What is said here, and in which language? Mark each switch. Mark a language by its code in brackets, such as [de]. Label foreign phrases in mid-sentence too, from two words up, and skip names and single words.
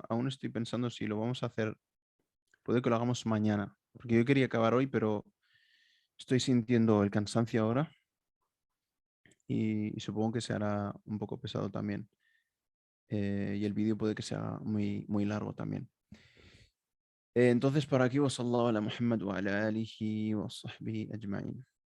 [es] Aún estoy pensando si lo vamos a hacer. Puede que lo hagamos mañana, porque yo quería acabar hoy, pero estoy sintiendo el cansancio ahora y supongo que se hará un poco pesado también. Y el vídeo puede que sea muy, muy largo también. Entonces, por aquí, [ar] وصلى الله على محمد وعلى آله وصحبه أجمعين.